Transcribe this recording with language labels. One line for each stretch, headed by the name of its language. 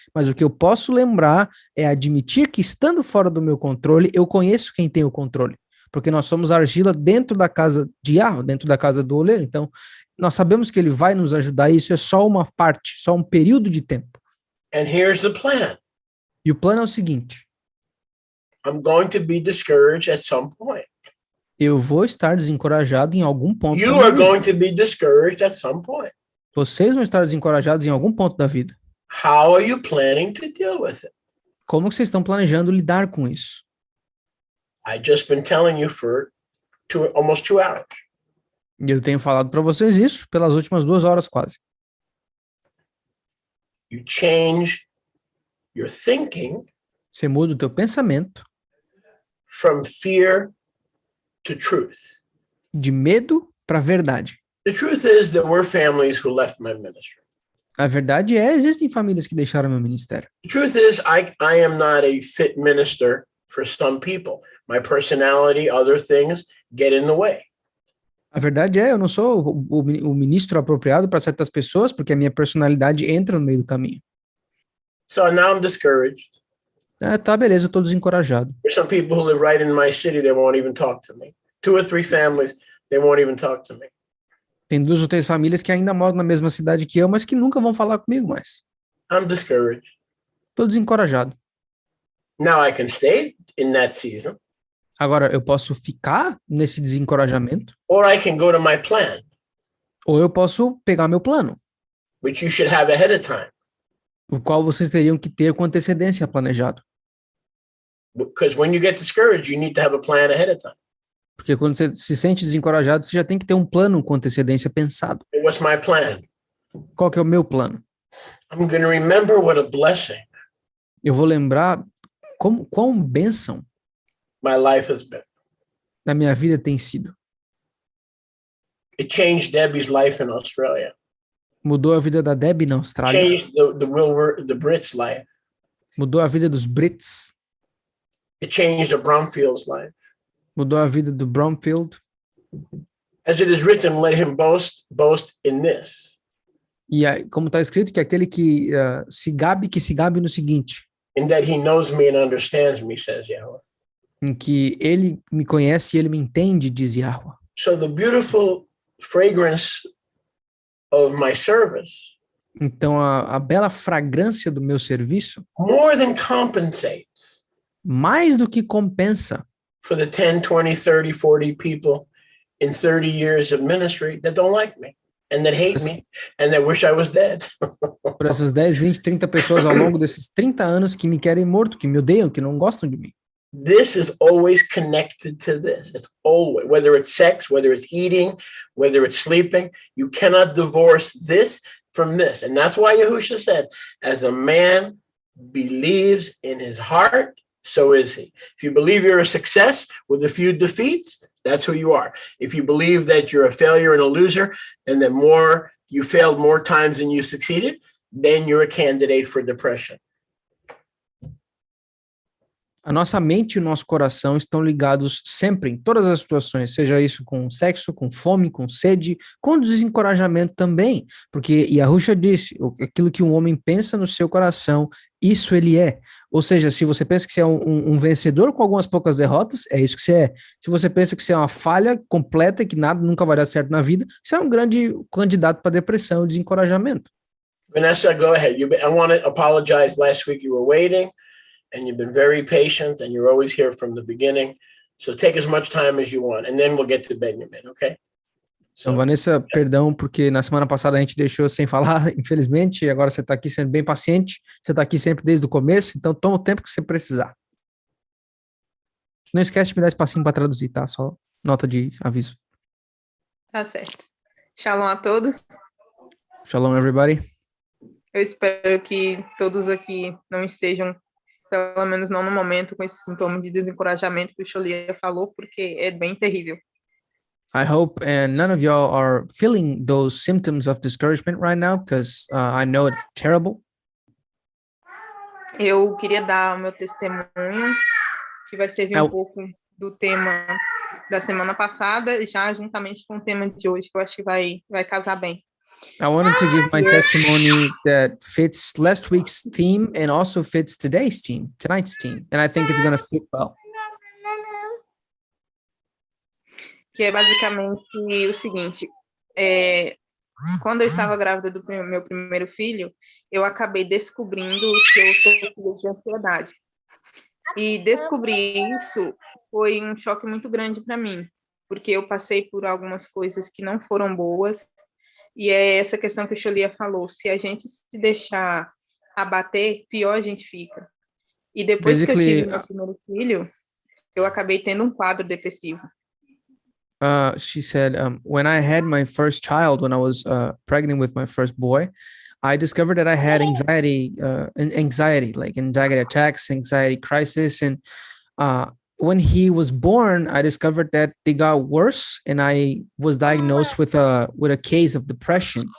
Portuguese: Mas o que eu posso lembrar é admitir que, estando fora do meu controle, eu conheço quem tem o controle. Porque nós somos argila dentro da casa de Yahweh, dentro da casa do oleiro. Então, nós sabemos que ele vai nos ajudar. Isso é só uma parte, só um período de tempo.
English: And here's the plan.
Portuguese: E o plano é o seguinte:
English: I'm going to be discouraged at some point.
Portuguese: eu vou estar desencorajado em algum ponto da
English: You
Portuguese: minha
English: are
Portuguese: vida.
English: going to be discouraged at some point.
Portuguese: Vocês vão estar desencorajados em algum ponto da vida.
English: How are you planning to deal with it?
Portuguese: Como que vocês estão planejando lidar com isso?
English: I just been telling you for almost 2 hours.
Portuguese: E eu tenho falado para vocês isso pelas últimas 2 horas quase.
English: You change your thinking
Portuguese: Você muda o teu pensamento
English: from fear to truth.
Portuguese: de medo para verdade.
English: The truth is there were families who left my ministry.
Portuguese: A verdade é, existem famílias que deixaram meu ministério.
English: The truth is I am not a fit minister for some people. My personality, other things get in the way.
Portuguese: A verdade é, eu não sou o ministro apropriado para certas pessoas, porque a minha personalidade entra no meio do caminho.
English: So now I'm discouraged.
Portuguese: Tá, beleza, eu tô desencorajado.
English: There's some people who live right in my city, they won't even talk to me. 2 or 3 families, they won't even talk to me.
Portuguese: Tem 2 ou 3 famílias que ainda moram na mesma cidade que eu, mas que nunca vão falar comigo mais.
English: I'm discouraged.
Portuguese: Tô desencorajado.
English: Now I can stay in that season,
Portuguese: Agora, eu posso ficar nesse desencorajamento,
English: or I can go to my plan,
Portuguese: ou eu posso pegar meu plano,
English: which you should have ahead of time.
Portuguese: o qual vocês teriam que ter com antecedência planejado.
English: Because when you get discouraged, you need to have a plan ahead of time.
Portuguese: Porque quando você se sente desencorajado, você já tem que ter um plano com antecedência pensado.
English: What's my plan?
Portuguese: Qual que é o meu plano?
English: I'm going to remember what a blessing
Portuguese: Eu vou lembrar quão bênção
English: my life has been.
Portuguese: na minha vida tem sido.
English: It changed Debbie's life in Australia.
Portuguese: Mudou a vida da Debbie na Austrália.
English: Changed the Brits' life.
Portuguese: Mudou a vida dos Brits.
English: It changed the Bromfield's life.
Portuguese: Mudou a vida do Bromfield.
English: As it is written, let him boast in this.
Portuguese: E aí, como está escrito, que aquele que se gabe no seguinte,
English: In that he knows me and understands me, says Yahweh.
Portuguese: em que ele me conhece e ele me entende, diz Yahweh.
English: So the beautiful fragrance of my service
Portuguese: Então, a bela fragrância do meu serviço,
English: more than compensates
Portuguese: mais do que compensa
English: for the 10, 20, 30, 40 people in 30 years of ministry that don't like me and that hate me and that wish I was dead.
Portuguese: por essas 10, 20, 30 pessoas ao longo desses 30 anos que me querem morto, que me odeiam, que não gostam de mim.
English: This is always connected to this. It's always, whether it's sex, whether it's eating, whether it's sleeping, you cannot divorce this from this. And that's why Yahusha said, as a man believes in his heart, so is he. If you believe you're a success with a few defeats, that's who you are. If you believe that you're a failure and a loser, and that you failed more times than you succeeded, then you're a candidate for depression.
Portuguese: A nossa mente e o nosso coração estão ligados sempre, em todas as situações, seja isso com sexo, com fome, com sede, com desencorajamento também, porque Yahusha disse, aquilo que um homem pensa no seu coração, isso ele é. Ou seja, se você pensa que você é um vencedor com algumas poucas derrotas, é isso que você é. Se você pensa que você é uma falha completa, que nada nunca vai dar certo na vida, você é um grande candidato para depressão e desencorajamento.
English: Vanessa, go ahead. I want to apologize. Last week you were waiting. And you've been very patient, and you're always here from the beginning. So take as much time as you want, and then we'll get to Benjamin, okay?
Portuguese: Então, Vanessa, perdão, porque na semana passada a gente deixou sem falar, infelizmente, e agora você está aqui sendo bem paciente, você está aqui sempre desde o começo, então toma o tempo que você precisar. Não esquece de me dar espacinho para traduzir, tá? Só nota de aviso. Tá certo. Shalom a todos.
English: Shalom, everybody.
Portuguese: Eu espero que todos aqui não estejam, pelo menos não no momento, com esse sintoma de desencorajamento que o Xolia falou, porque é bem terrível.
English: I hope and none of y'all are feeling those symptoms of discouragement right now, because I know it's terrible.
Portuguese: Eu queria dar o meu testemunho, que vai servir um pouco do tema da semana passada, já juntamente com o tema de hoje, que eu acho que vai casar bem.
English: I wanted to give my testimony that fits last week's theme and also fits tonight's theme. And I think it's going to fit well.
Portuguese: Que é basicamente o seguinte, quando eu estava grávida do meu primeiro filho, eu acabei descobrindo que eu sofria de ansiedade. E descobrir isso foi um choque muito grande para mim, porque eu passei por algumas coisas que não foram boas, e é essa questão que o Xolia falou, se a gente se deixar abater, pior a gente fica. E depois que eu tive meu primeiro filho, eu acabei tendo um quadro depressivo.
English: She said, when I had my first child, when I was pregnant with my first boy, I discovered that I had anxiety attacks, anxiety crisis. And when he was born, I discovered that they got worse, and I was diagnosed with a case of depression.